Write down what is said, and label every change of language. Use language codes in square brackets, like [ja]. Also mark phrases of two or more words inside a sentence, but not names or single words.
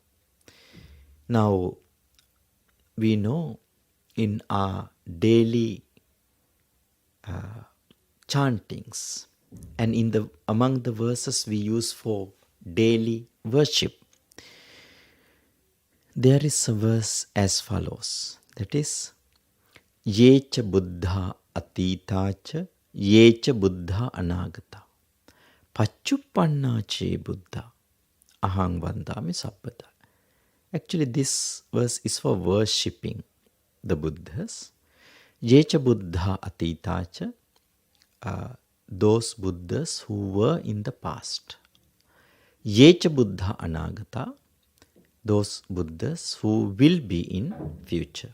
[en] Now, we know in our daily chantings and among the verses we use for daily worship, there is a verse as follows. That is, [pi] Yecha Buddha Atitacha, Yecha Buddha Anagata, Pachuppanna che Buddha, Ahang Vandami Sabbada. [en] Actually, this verse is for worshipping the Buddhas. [pi] Yecha Buddha Atitacha, [en] those Buddhas who were in the past. [pi] Yecha Buddha Anagata, [en] those Buddhas who will be in future.